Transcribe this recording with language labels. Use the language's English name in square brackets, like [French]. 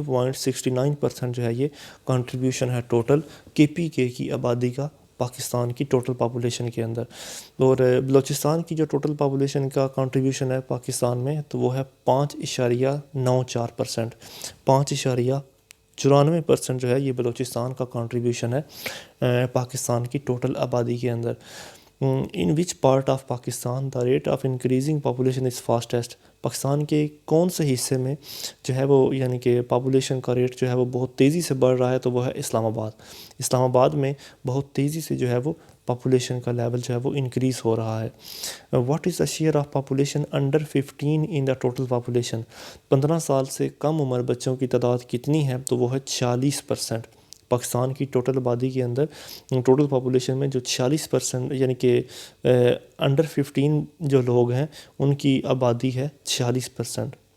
[Urdu] 14.69% جو ہے یہ کنٹریبیوشن ہے ٹوٹل کے پی کے کی آبادی کا پاکستان کی ٹوٹل پاپولیشن کے اندر. اور بلوچستان کی جو ٹوٹل پاپولیشن کا کنٹریبیوشن ہے پاکستان میں تو وہ ہے 5.94%. 5.94% جو ہے یہ بلوچستان کا کنٹریبیوشن ہے پاکستان کی ٹوٹل آبادی کے اندر. [English] In which part of Pakistan the rate of increasing population is fastest. [Urdu] Pakistan کے کون سے حصے میں جو ہے وہ یعنی کہ پاپولیشن کا ریٹ جو ہے وہ بہت تیزی سے بڑھ رہا ہے، تو وہ ہے اسلام آباد. اسلام آباد میں بہت تیزی سے جو ہے وہ پاپولیشن کا لیول جو ہے وہ انکریز ہو رہا ہے. [English] What is the share of population under 15 in the total population. [Urdu] 15 سال سے کم عمر بچوں کی تعداد کتنی ہے، تو وہ ہے 46%. پاکستان کی ٹوٹل آبادی کے اندر ٹوٹل پاپولیشن میں جو 46% یعنی کہ انڈر 15 جو لوگ ہیں ان کی آبادی ہے 46%.